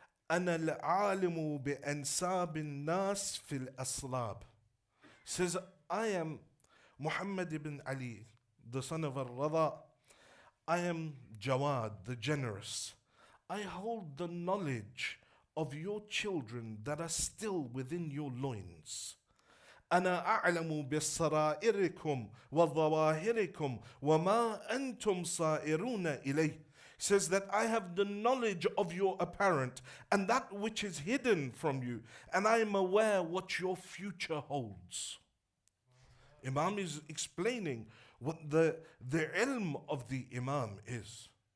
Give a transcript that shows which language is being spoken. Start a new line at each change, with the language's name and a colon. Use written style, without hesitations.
Arabic: Ana al-alimu bi-ansab al-nas fil aslab.
English: Says, I am Muhammad ibn Ali, the son of al-Radha. I am Jawad, the generous. I hold the knowledge of your children that are still within your loins.
Arabic: أنا أعلم بسرائركم وظواهركم وما أنتم صائرون إليه.
English: Says that I have the knowledge of your apparent and that which is hidden from you, and I am aware what your future holds. Imam is explaining what the ilm of the Imam is.